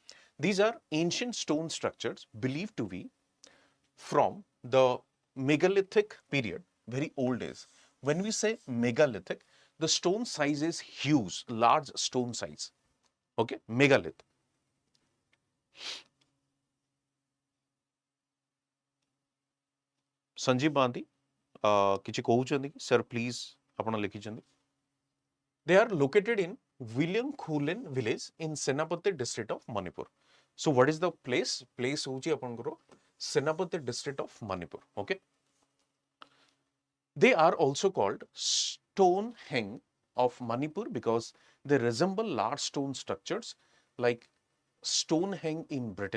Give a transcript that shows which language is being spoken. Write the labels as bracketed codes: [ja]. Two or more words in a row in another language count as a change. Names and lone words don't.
[en] These are ancient stone structures believed to be from the megalithic period, very old days. When we say megalithic, the stone size is huge, large stone size, okay? Megalith. Sanjeev Bandi, [or] କିଛି କହୁଛନ୍ତି କି [en] sir please [or] ଆପଣ ଲେଖିଛନ୍ତି. [en] They are located in William Khulen village in Senapati district of Manipur. So what is the place? Place [or] ହେଉଛି ଆପଣଙ୍କର [en] Senapati district of Manipur. Okay. They are also called Stonehenge of Manipur because they resemble large stone structures like Stonehenge in Britain.